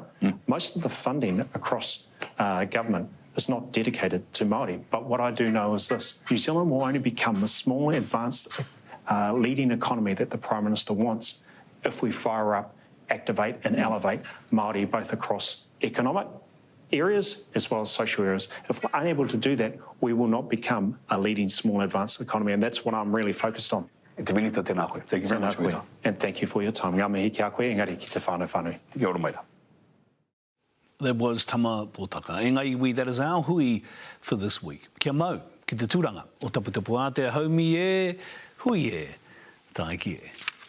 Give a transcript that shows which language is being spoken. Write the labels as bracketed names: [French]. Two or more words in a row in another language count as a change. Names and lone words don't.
[English] Most of the funding across government is not dedicated to Māori, but what I do know is this: New Zealand will only become the small, advanced, leading economy that the Prime Minister wants if we fire up, activate and elevate Māori both across economic areas as well as social areas. If we're unable to do that, we will not become a leading small advanced economy, and that's what I'm really focused on. [Māori] Te minita tēnā koe. [English] Thank you very much for your time. And thank you for your time. [Māori] Ngā mihi ki a koe, engari ki te whānau whānui. Kia ora maira. [English] That was Tama Potaka. [Māori] E ngai iwi, [English] that is our hui for this week. [Māori] Kia mau, ki te tūranga o taputapu a te haumi e, hui e, taiki e.